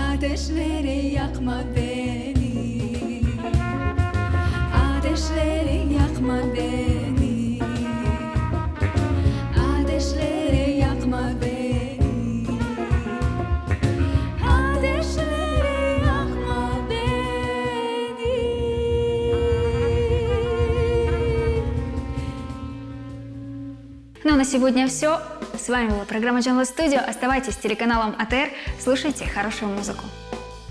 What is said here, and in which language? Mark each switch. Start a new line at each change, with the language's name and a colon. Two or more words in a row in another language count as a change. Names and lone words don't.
Crimean Tatar: Ateşleri yakma beni, ateşleri yakma beni, ateşleri yakma beni, ateşleri yakma beni.
Russian: Ну, на сегодня все. С вами была программа Canli Studio. Оставайтесь с телеканалом АТР, слушайте хорошую музыку.